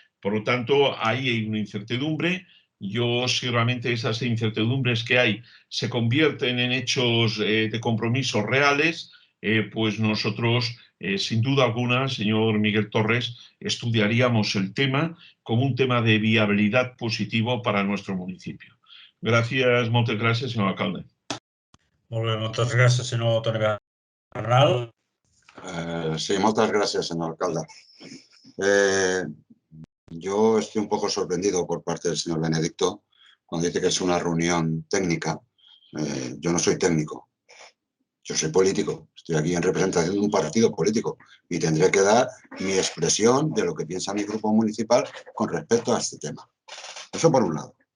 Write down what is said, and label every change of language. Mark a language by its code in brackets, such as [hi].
[es] Por lo tanto, ahí hay una incertidumbre. Yo, si realmente esas incertidumbres que hay se convierten en hechos de compromisos reales, pues nosotros, sin duda alguna, señor Miguel Torres, estudiaríamos el tema como un tema de viabilidad positivo para nuestro municipio. [ca] Gràcies, moltes gràcies, senyor alcalde. Molt bé, moltes gràcies, senyor Toni Bernal. [es] Sí, muchas gracias, señor alcalde. Yo estoy un poco sorprendido por parte del señor Benedicto cuando dice que es una reunión técnica. Yo no soy técnico. Yo soy político, estoy aquí en representación de un partido político y tendré que dar mi expresión de lo que piensa mi grupo municipal con respecto a este tema. Eso por un lado.